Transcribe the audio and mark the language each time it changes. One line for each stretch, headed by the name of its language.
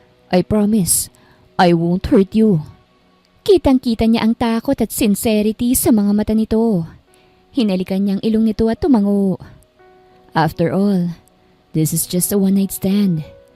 English: I promise, I won't hurt you."
Filipino: Kitang-kita niya ang takot at sincerity sa mga mata nito. Hinalikan niyang ilong nito at tumango.
English: "After all, this is just a one-night stand."